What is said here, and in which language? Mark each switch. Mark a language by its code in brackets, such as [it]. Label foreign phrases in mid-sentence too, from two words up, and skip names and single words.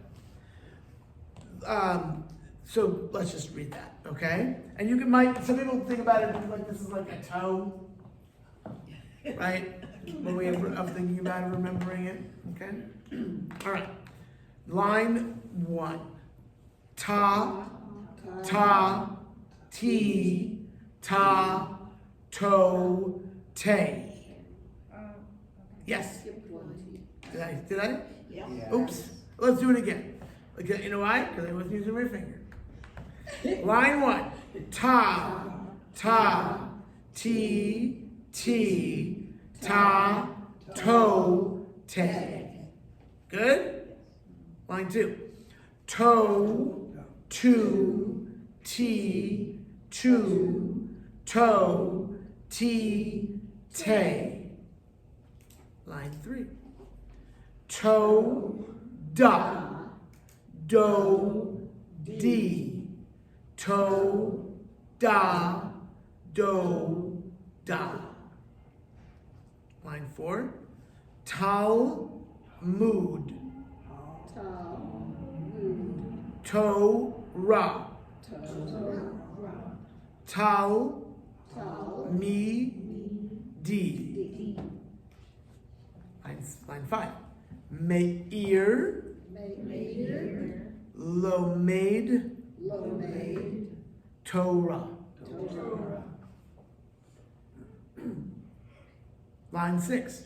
[en] So let's just read that, okay? And you some people think about it like this is like a toe, right? One way of thinking about it, remembering it, okay? All right. Line 1. [he] Ta, ta, ti, ta, to, te. [en] Yes. Did I? Yeah. Oops. Let's do it again. Okay, you know why? Because I wasn't using my finger. Line 1. [he] Ta, ta, ti, ti, ta, to, te. [en] Good? Line 2. [he] To, tu, ti, tu, to, ti, te. [en] Line 3. [he] To, da, do, di, to, da, do, da. [en] Line 4. [he] Tal, mood. To, ra. Tal, mi, di. [en] Line 5. [he] Meir, lomaid, Torah. [en] Line 6.